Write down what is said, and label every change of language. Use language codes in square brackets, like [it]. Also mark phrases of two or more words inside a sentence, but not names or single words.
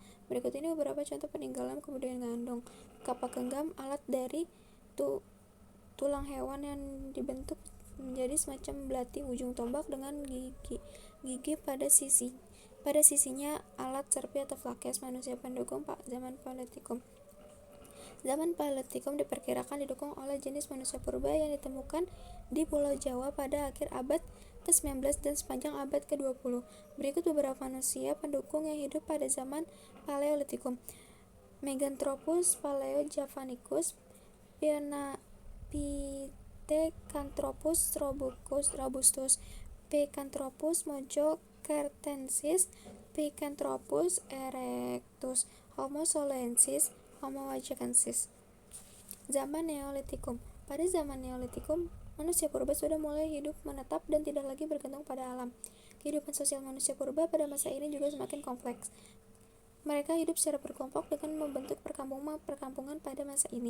[id] Berikut ini beberapa contoh peninggalan kebudayaan Ngandong. Kapak genggam, alat dari tulang hewan yang dibentuk menjadi semacam belati ujung tombak dengan gigi pada sisinya, alat serpi atau flakes manusia pendukung zaman Paleolitikum. Zaman Paleolitikum diperkirakan didukung oleh jenis manusia purba yang ditemukan di Pulau Jawa pada akhir abad ke-19 dan sepanjang abad ke-20. Berikut beberapa manusia pendukung yang hidup pada zaman Paleolitikum. Meganthropus paleojavanicus, Pithecanthropus robustus, Picanthropus mojocertensis, Picanthropus erectus, Homo solensis, Homo wajakensis. Zaman Neolitikum. Pada zaman Neolitikum, manusia purba sudah mulai hidup menetap dan tidak lagi bergantung pada alam. Kehidupan sosial manusia purba pada masa ini juga semakin kompleks. Mereka hidup secara berkelompok dengan membentuk perkampungan pada masa ini.